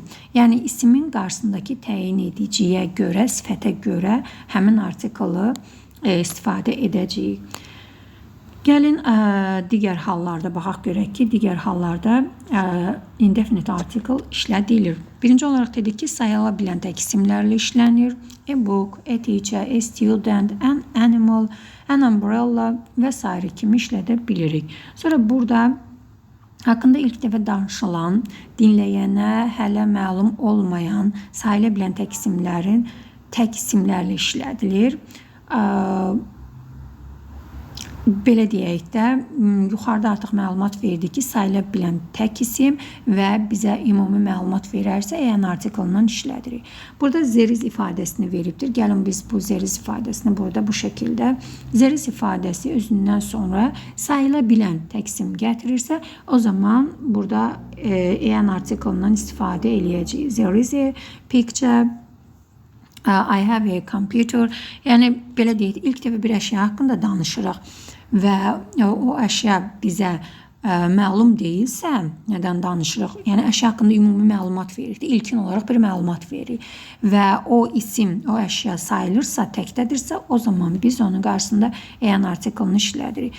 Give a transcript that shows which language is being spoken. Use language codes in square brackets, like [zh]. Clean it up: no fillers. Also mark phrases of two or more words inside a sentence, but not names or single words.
[az] Yəni, isimin qarşısındakı təyin ediciyə görə, sifətə görə həmin artiklı istifadə edəcəyik. Gəlin, digər hallarda baxaq görək ki, digər hallarda [en] indefinite article [az] işlədilir. Birinci olaraq dedik ki, sayıla bilən tək isimlərlə işlənir. [en] A book, a teacher, a student, an animal, an umbrella [az] və s. kimi işlədə bilirik. Sonra burada haqqında ilk dəfə danışılan, dinləyənə hələ məlum olmayan, sayıla bilən tək isimlərlə işlədilir. Belə deyək də, yuxarıda artıq məlumat verdi ki, sayıla bilən tək isim və bizə ümumi məlumat verərsə, en artiklından işlədirik. Burada zeriz ifadəsini veribdir. Gəlin biz bu zeriz ifadəsini burada bu şəkildə. Zeriz ifadəsi özündən sonra sayıla bilən tək isim gətirirsə, o zaman burada en artiklından istifadə eləyəcəyik. [en] There is a picture, I have a computer. [az] Yəni, belə deyək, ilk dəfə bir əşya haqqında danışırıq və o əşya bizə məlum deyilsə, nədən danışırıq? Yəni əşya haqqında ümumi məlumat veririk. İlkin olaraq bir məlumat veririk və o isim, o əşya sayılırsa, təkdədirsə, o zaman biz onun qarşısında an artiklını işlədirik.